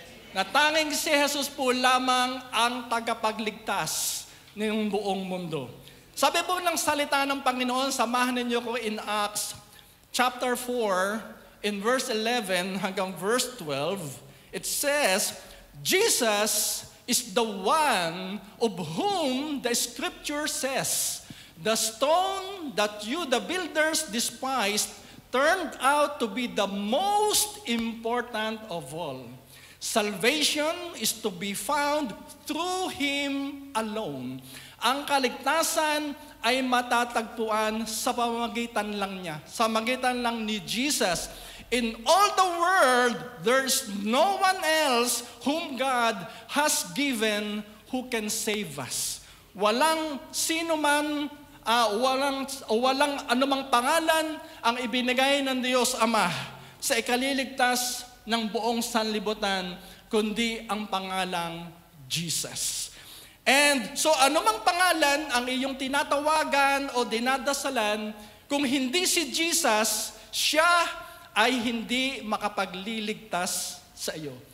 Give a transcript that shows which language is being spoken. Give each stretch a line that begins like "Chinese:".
Filipino: Na tanging si Jesus po lamang ang tagapagligtas ng buong mundo. Sabi po ng salita ng Panginoon, samahan ninyo ko
English: in Acts chapter 4, in verse 11 hanggang verse 12, it says, Jesus is the one of whom the scripture says, the stone that you, the builders, despised, turned out to be the most important of all. Salvation is to be found through Him alone.
Filipino: Ang kaligtasan ay matatagpuan sa pamamagitan lang niya, sa magitan lang ni Jesus.
English: In all the world, there's no one else whom God has given who can save us.
Filipino: Walang sino man, walang anumang pangalan ang ibinigay ng Diyos Ama sa ikaliligtas ng buong sanlibutan, kundi ang pangalang Jesus. And so anumang pangalan ang iyong tinatawagan o dinadasalan, kung hindi si Jesus, siya ay hindi makapagliligtas sa iyo.